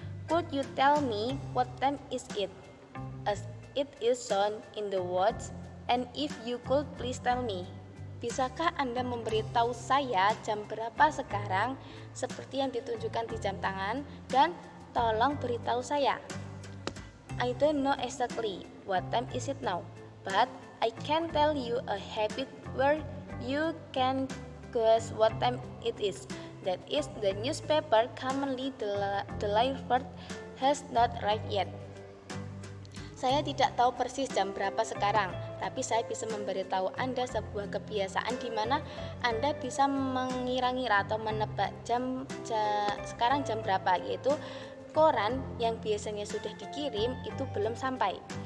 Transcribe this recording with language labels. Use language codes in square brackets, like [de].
[en] Could you tell me what time is it? As it is shown in the watch, and if you could please tell me. [id] Bisakah Anda memberitahu saya jam berapa sekarang seperti yang ditunjukkan di jam tangan, dan tolong beritahu saya. [en] I don't know exactly what time is it now, but I can tell you a habit where you can guess what time it is. That is, the newspaper commonly delivered has not arrived yet. [id] Saya tidak tahu persis jam berapa sekarang, tapi saya bisa memberitahu Anda sebuah kebiasaan di mana Anda bisa mengira-ngira atau menebak sekarang jam berapa, yaitu koran yang biasanya sudah dikirim itu belum sampai.